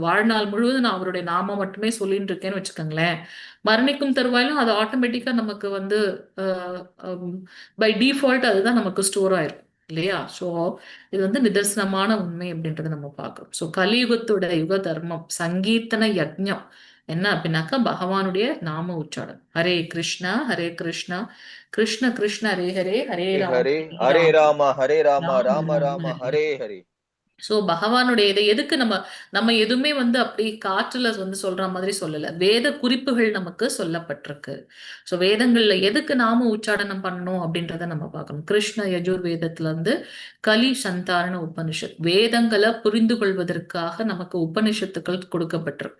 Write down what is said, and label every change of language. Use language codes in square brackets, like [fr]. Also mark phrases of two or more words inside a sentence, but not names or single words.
[ta] வாழ்நாள் முழுவதும் நான் அவருடைய நாம மட்டுமே சொல்லிட்டு இருக்கேன்னு வச்சுக்கோங்களேன், மரணிக்கும் தருவாயிலும் அது ஆட்டோமேட்டிக்கா நமக்கு வந்து [en] by default [ta] அதுதான் நமக்கு ஸ்டோர் ஆயிருக்கும் இல்லையா? சோ இது வந்து நிதர்சனமான உண்மை அப்படின்றத நம்ம பார்க்கிறோம். சோ கலியுகத்தோட யுக தர்மம் சங்கீர்த்தன யஜ்ஞம் என்ன அப்படின்னாக்கா பகவானுடைய நாம உச்சாரணம். ஹரே கிருஷ்ணா கிருஷ்ண கிருஷ்ண ஹரே ஹரே ஹரே ராம ஹரே ஹரே ஹரே ராம ராம ஹரே ராம ராம ராம ராம ராம ஹரே. ஹரே ஹரே. சோ பகவானுடைய இதை எதுக்கு நம்ம எதுவுமே அப்படி காற்றுல சொல்ற மாதிரி சொல்லல. வேத குறிப்புகள் நமக்கு சொல்லப்பட்டிருக்கு. சோ வேதங்கள்ல எதுக்கு நாம உச்சாடனம் பண்ணணும் அப்படின்றத நம்ம பார்க்கணும். கிருஷ்ண யஜுர் வேதத்துல கலி சந்தாரண உபனிஷத், வேதங்களை புரிந்து கொள்வதற்காக நமக்கு உபனிஷத்துக்கள் கொடுக்கப்பட்டிருக்கு.